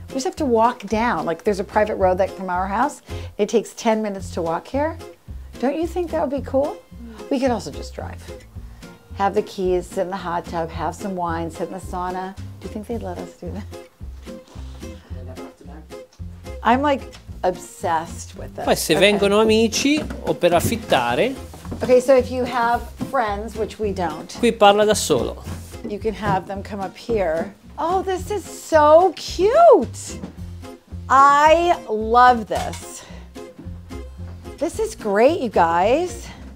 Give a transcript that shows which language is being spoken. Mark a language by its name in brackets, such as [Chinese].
[English] We just have to walk down. Like there's a private road from our house. It takes 10 minutes to walk here. Don't you think that would be cool? We could also just drive. Have the keys, sit in the hot tub, have some wine, sit in the sauna. Do you think they'd let us do that? I'm like obsessed with this. [Italian] Poi se vengono amici o per affittare. [English] Okay, so if you have friends, which we don't. [Italian] Qui parla da solo. [English] You can have them come up here. Oh, this is so cute. I love this. This is great, you guys.